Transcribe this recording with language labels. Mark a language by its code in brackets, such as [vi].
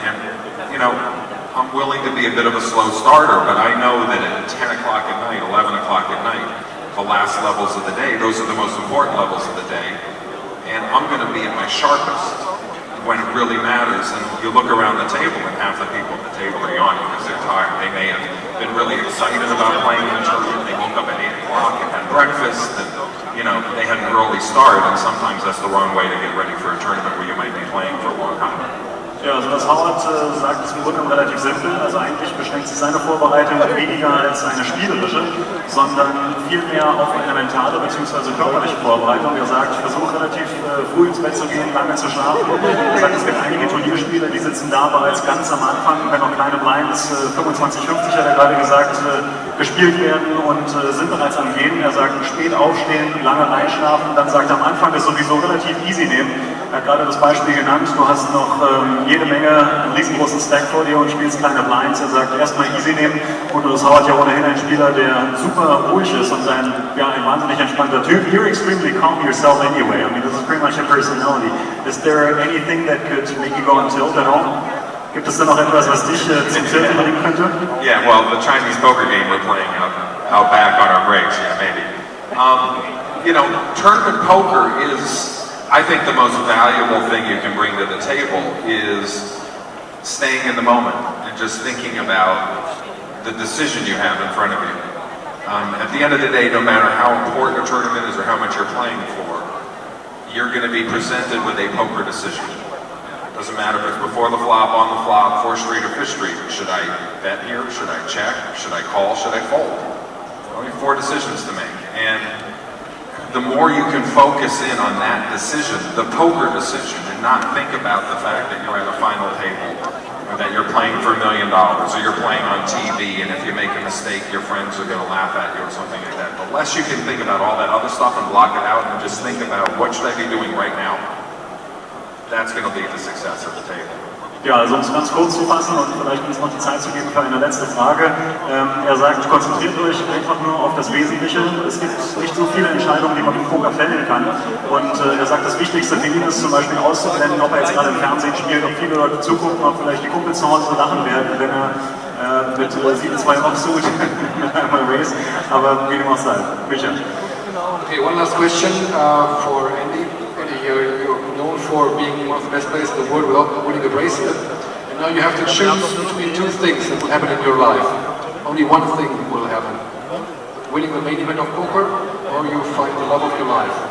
[en] And I'm willing to be a bit of a slow starter, but I know that at 10 o'clock at night, 11 o'clock at night, the last levels of the day, those are the most important levels of the day, and I'm going to be at my sharpest when it really matters. And you look around the table and half the people at the table are yawning because they're tired. They may have been really excited about playing in a tournament. They woke up at 8 o'clock and had breakfast, and they had an early start, and sometimes that's the wrong way to get ready for a tournament where you might be playing for a long time. [de] Ja, also was Howard sagt, ist im Grunde relativ simpel. Also eigentlich beschränkt sich seine Vorbereitung weniger als eine spielerische, sondern vielmehr auf eine mentale bzw. körperliche Vorbereitung. Er sagt, ich versuche relativ früh ins Bett zu gehen, lange zu schlafen. Er sagt, es gibt einige Turnierspieler, die sitzen da bereits ganz am Anfang, wenn noch kleine Blinds, 25-50 hat er gerade gesagt, gespielt werden und sind bereits am Gehen. Er sagt, spät aufstehen, lange reinschlafen, dann sagt er, am Anfang ist sowieso relativ easy nehmen. Er hat gerade das Beispiel genannt, du hast noch jede Menge, einen riesengroßen Stack vor dir und spielst kleine Blinds. Er sagt, erstmal easy nehmen. Und das Howard ja ohnehin ein Spieler, der super ruhig ist und ein wahnsinnig entspannter Typ. [en] You're extremely calm yourself anyway. I mean, this is pretty much your personality. Is there anything that could make you go on tilt at all? [de] Gibt es da noch etwas, was dich zum Tilt bringen könnte? [en] Yeah, well, the Chinese poker game we're playing out back on our breaks, yeah, maybe. You know, tournament poker is, I think the most valuable thing you can bring to the table is staying in the moment and just thinking about the decision you have in front of you. At the end of the day, no matter how important a tournament is or how much you're playing for, you're going to be presented with a poker decision. Doesn't matter if it's before the flop, on the flop, 4th street or 5th street. Should I bet here? Should I check? Should I call? Should I fold? Only 4 decisions to make. And the more you can focus in on that decision, the poker decision, and not think about the fact that you're at a final table, or that you're playing for $1 million, or you're playing on TV, and if you make a mistake, your friends are going to laugh at you, or something like that. The less you can think about all that other stuff and block it out, and just think about what should I be doing right now, that's going to lead to success at the table. [de] Ja, also um es ganz kurz zu fassen und vielleicht uns noch die Zeit zu geben für eine letzte Frage. Er sagt, konzentriert euch einfach nur auf das Wesentliche. Es gibt nicht so viele Entscheidungen, die man im Poker fällen kann. Und er sagt, das Wichtigste für ihn ist zum Beispiel auszublenden, ob er jetzt gerade im Fernsehen spielt, ob viele Leute zugucken, ob vielleicht die Kumpels zu Hause so lachen werden, wenn er mit 7-2 Offsuit einmal race. Aber wie dem auch sei. Michael. [en] Okay, one last question for Andy. Andy, you're known for being one of the best players in the world without winning a bracelet. And now you have to choose between 2 things that will happen in your life. Only one thing will happen. Winning the main event of poker, or you find the love of your life.